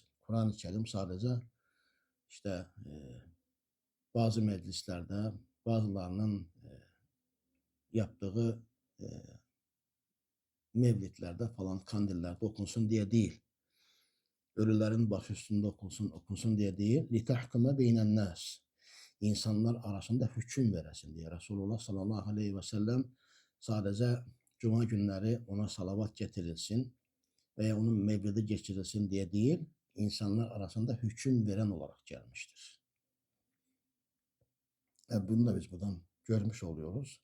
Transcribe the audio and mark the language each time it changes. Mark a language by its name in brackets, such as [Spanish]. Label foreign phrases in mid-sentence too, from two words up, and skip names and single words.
[Turkish] Kur'an-ı Kerim sadece işte bazı meclislerde bazılarının yaptığı mevlitlerde falan kandillerde okunsun diye değil. Ölülerin baş üstünde okunsun diye değil. [Arabic] لِتَحْكُمَ بَيْنَ النَّاسِ [Turkish] İnsanlar arasında hüküm veresin diye. Resulullah [Arabic] صلى الله عليه وسلم [Turkish] sadece cuma günleri ona salavat getirilsin veya onun mevlidi geçirilsin diye değil, insanlar arasında hüküm veren olarak gelmiştir. Bunu da biz buradan görmüş oluyoruz.